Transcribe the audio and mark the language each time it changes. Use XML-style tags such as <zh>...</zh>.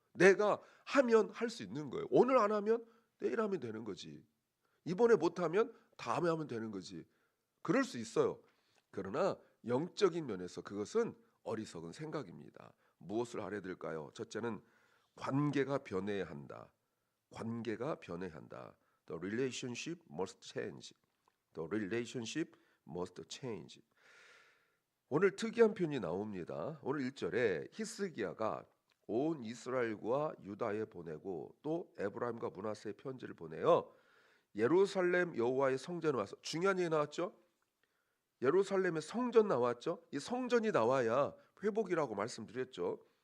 <ko>내가 하면 할 수 있는 거예요. 오늘 안 하면 내일 하면 되는 거지. 이번에 못 하면 다음에 하면 되는 거지. 그럴 수 있어요. 그러나 영적인 면에서 그것은 어리석은 생각입니다. 무엇을 알아야 될까요? 첫째는 관계가 변해야 한다. 관계가 변해야 한다.</ko> <en>The relationship must change. The relationship must change.</en> <ko>오늘 특이한 표현이 나옵니다. 오늘 1절에 히스기야가 온 이스라엘과 유다에 보내고 또 에브라임과 므낫세에 편지를 보내어 예루살렘 여호와의 성전에 와서 중요한 얘기 나왔죠. 예루살렘의 성전 나왔죠. 이 성전이 나와야 회복이라고 말씀드렸죠.</ko>